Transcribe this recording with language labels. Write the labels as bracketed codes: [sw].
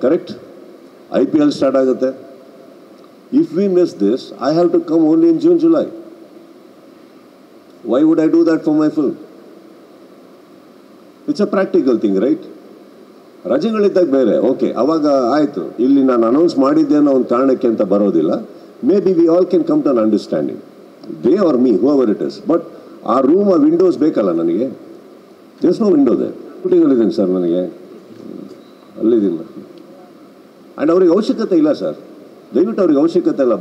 [kn] Correct, IPL start ಆಗುತ್ತೆ. [en] If we miss this, I have to come only in June, July. Why would I do that for my film? It's a practical thing, right? [kn] ರಜೆಗಳಿದ್ದಾಗ ಬೇರೆ, okay, ಅವಾಗ ಆಯಿತು. ಇಲ್ಲಿ ನಾನು announce ಮಾಡಿದ್ದೆ ಅನ್ನೋ ಒಂದು ಕಾರಣಕ್ಕೆ ಅಂತ ಬರೋದಿಲ್ಲ. [en] Maybe we all can come to an understanding, they are me, whoever it is. [kn] But ಆ ರೂಮ್, ಆ ವಿಂಡೋಸ್ ಬೇಕಲ್ಲ ನನಗೆ. [en] There's no window there. [kn] ಶೂಟಿಂಗಲ್ಲಿದ್ದೀನಿ sir, ನನಗೆ ಅಲ್ಲಿದ್ದೀನಿ. ಆ್ಯಂಡ್ ಅವ್ರಿಗೆ ಅವಶ್ಯಕತೆ ಇಲ್ಲ ಸರ್, ದಯವಿಟ್ಟು ಅವ್ರಿಗೆ ಅವಶ್ಯಕತೆ ಇಲ್ಲ.